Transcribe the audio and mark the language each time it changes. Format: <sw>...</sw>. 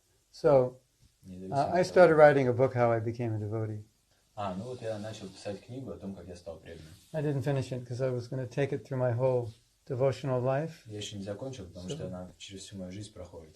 <en>So, I started writing a book, How I Became a Devotee.</en> <ru>Ну вот я начал писать книгу о том, как я стал преданным.</ru> <en>I didn't finish it because I was going to take it through my whole devotional life.</en> <ru>Я еще не закончил, потому что она через всю мою жизнь проходит.</ru>